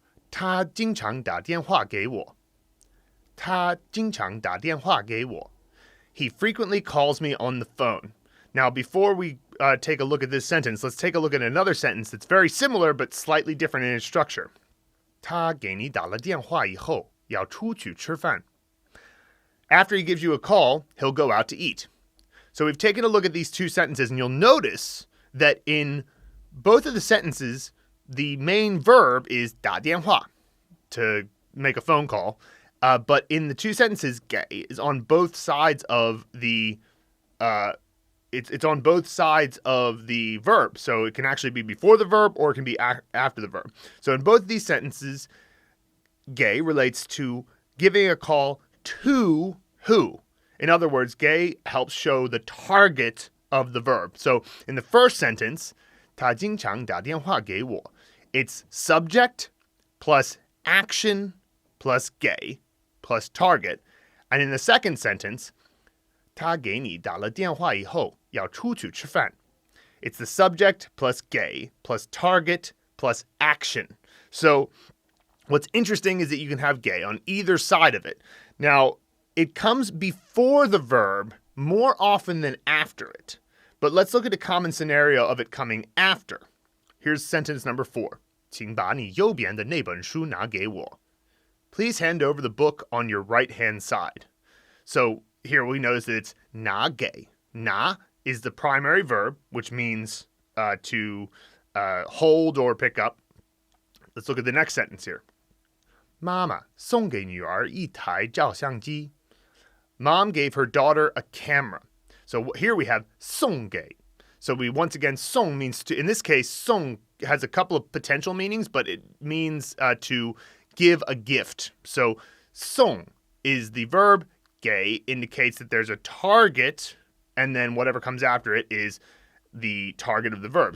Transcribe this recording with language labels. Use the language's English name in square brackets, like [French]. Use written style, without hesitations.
[Chinese] 他经常打电话给我.他经常打电话给我. [English] He frequently calls me on the phone. Now, before we take a look at this sentence, let's take a look at another sentence that's very similar but slightly different in its structure. [Chinese] 他给你打了电话以后要出去吃饭. [English] After he gives you a call, he'll go out to eat. So we've taken a look at these two sentences, and you'll notice that in both of the sentences, the main verb is dǎdiànhuà, to make a phone call. But in the two sentences, ge is on both sides of the it's on both sides of the verb. So it can actually be before the verb or it can be after the verb. So in both of these sentences, ge relates to giving a call to who. In other words, ge helps show the target of the verb. So in the first sentence, [Chinese] 他经常打电话给我, [English] it's subject plus action plus ge plus target. And in the second sentence, [Chinese] 他给你打了电话以后要出去吃饭. [English] It's the subject plus ge plus target plus action. So what's interesting is that you can have ge on either side of it. Now, it comes before the verb more often than after it. But let's look at a common scenario of it coming after. Here's sentence number 4. [Chinese] 请把你右边的那本书拿给我. [English] Please hand over the book on your right-hand side. So here we notice that it's 拿给. 拿 is the primary verb, which means to hold or pick up. Let's look at the next sentence here. [Chinese] 妈妈送给女儿一台照相机. [English] Mom gave her daughter a camera. So here we have 送给. So we once again, 送 means to, in this case, 送 has a couple of potential meanings, but it means to give a gift. So 送 is the verb, ge indicates that there's a target, and then whatever comes after it is the target of the verb.